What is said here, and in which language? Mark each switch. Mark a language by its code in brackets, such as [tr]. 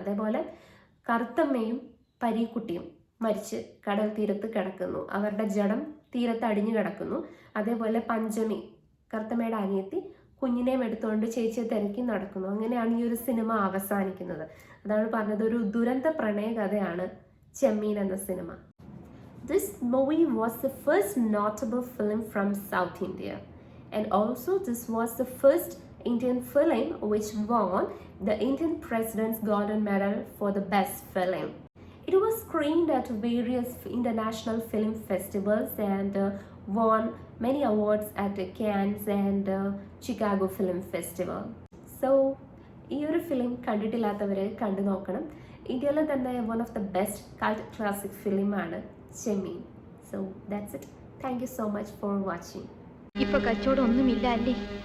[ml] അതേപോലെ കറുത്തമ്മയും പരീക്കുട്ടിയും മരിച്ച് കടൽ തീരത്ത് കിടക്കുന്നു. അവരുടെ ജഡം തീരത്ത് അടിഞ്ഞു കിടക്കുന്നു. അതേപോലെ പഞ്ചമി, കറുത്തമ്മയുടെ അനിയത്തി, കുഞ്ഞിനെയും എടുത്തുകൊണ്ട് ചേച്ചിയെ തിരക്കി നടക്കുന്നു. അങ്ങനെയാണ് ഈ ഒരു സിനിമ അവസാനിക്കുന്നത്. അതാണ് പറഞ്ഞത്, ഒരു ദുരന്ത പ്രണയ കഥയാണ് ചെമ്മീൻ എന്ന cinema. [en] This movie was the first notable film from South India, and also this was the first Indian film which won the Indian President's Golden Medal for the best film. It was screened at various international film festivals and won many awards at Cannes and Chicago Film Festival. [ml] So, ഈ ഒരു film കണ്ടിട്ടില്ലാത്തവർ കണ്ടു നോക്കണം. ഇന്ത്യയിലെ തന്നെ [en] one of the best cult classic [ml] ഫിലിമാണ് ചെമ്മീൻ. [en] So that's it. Thank you so much for watching. [ml] ഇപ്പൊ കച്ചവടം ഒന്നുമില്ല അല്ലേ?